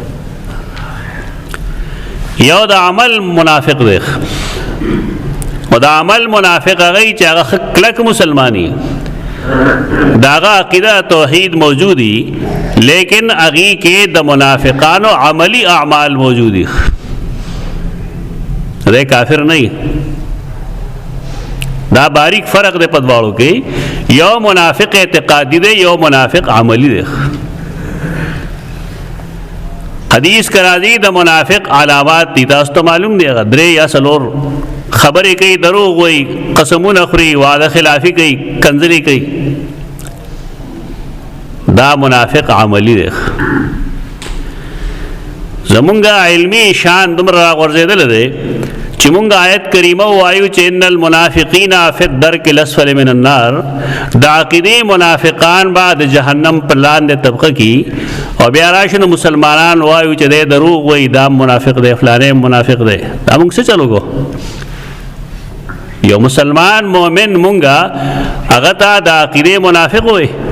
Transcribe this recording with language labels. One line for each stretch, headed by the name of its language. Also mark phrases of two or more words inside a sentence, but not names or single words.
Pashto: یو د عمل منافق دی، او د عمل منافق هغه چې هغه کلک مسلمانی، داغه عقیده توحید موجودی، لیکن اغی کې د منافقانو عملی اعمال موجودی.
Urdu: دے کافر نہیں.
Pashto: دا باریک فرق دی په دواړو کې. یو منافق اعتقادي دی، یو منافق عملی دی. حدیث کرا دی د منافق علامات دي، تاسو ته معلوم دی. درې یا څلور خبرې کوي، دروغ وایي، قسمونه خوري، وعده خلافي کوي، کنځلې کوي. دا منافق عملی دی. زمونږه علمي شان دومره راغورځېدل دی چې مونږ آیت کریمه وایو چې
Arabic: ان المنافقین فی الدرک الاسفل من النار.
Pashto: د عقیدې منافقان به د جهنم په لاندې طبقه کې، او بیا راشي نو مسلمانان وایو چې دی دروغ وایي، دا منافق دی، فلانې منافق دی. دا مونږ څه چلو کو؟ یو مسلمان مؤمن مونږه هغه ته د عقیدې منافق وایي.